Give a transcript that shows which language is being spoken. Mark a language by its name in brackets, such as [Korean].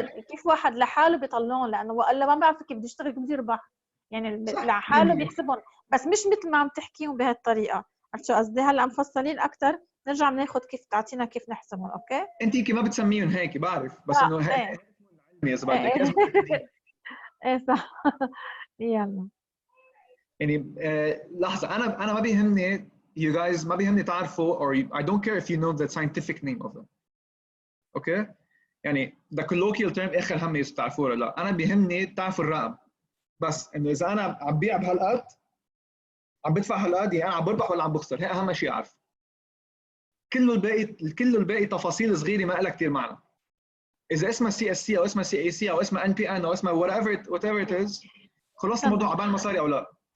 [Arabic] كيف واحد لحاله بيطلعون، لانه والا ما بعرف كيف بدي اشتغل كيف بدي اربح. يعني لحاله بيحسبهم، بس مش مثل ما عم تحكيهم بهالطريقه. عرفت شو قصدي؟ هلا مفصلين اكثر، نرجع بناخذ كيف تعطينا كيف نحسبهم. [English] okay [Arabic] انت يمكن ما بتسميهم هيك بعرف، بس انه هيك علمي اذا بدك. ايه صح. يلا يعني لحظه، انا ما بيهمني [English] you guys، [Arabic] ما بيهمني تعرفوا [English] or I don't care if you know the scientific name of them. [Arabic] اوكي يعني [English] the colloquial term [Arabic] اخر همي اذا بتعرفوه ولا لا. انا بيهمني تعرفوا الرقم، بس انه اذا انا عم بيع بهالقد عم بدفع هالقد، يعني انا عم بربح ولا عم بخسر، هي اهم شيء اعرف. كله الباقي تفاصيل صغيره ما لها كثير معنى. اذا اسمها سي اس سي او اسمها سي اي سي او اسمها ان بي ان او اسمها [English] whatever it is، [Arabic] خلص الموضوع عبال مصاري او لا.